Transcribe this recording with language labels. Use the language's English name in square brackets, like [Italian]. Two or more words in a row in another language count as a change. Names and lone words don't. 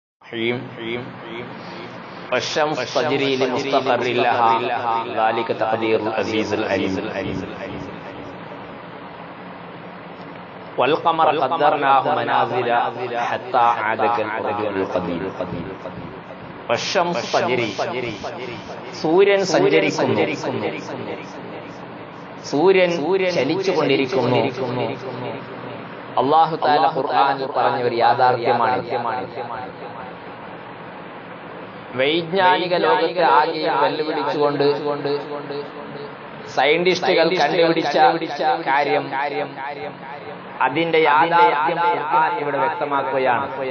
[Arabic] والشمس تجري لمستقر لها ذلك تقدير العزيز العليم والقمر قدرناه منازل حتى عاد كالعرجون القديم والشمس تجري [Malayalam] സൂര്യൻ സഞ്ചരിക്കുന്നു, സൂര്യൻ ചലിച്ചുകൊണ്ടിരിക്കുന്നു. [Arabic] الله تعالى [Malayalam] ഖുർആനിൽ പറഞ്ഞ ഒരു യാഥാർത്ഥ്യമാണ്. വൈജ്ഞാനിക ലോകത്തെ ആകെ വെല്ലുവിളിച്ചുകൊണ്ട് സയന്റിസ്റ്റുകൾ കണ്ടുപിടിച്ച കാര്യം അതിന്റെ യാഥാർത്ഥ്യം ഖുർആൻ ഇവിടെ വ്യക്തമാക്കുകയാണ്.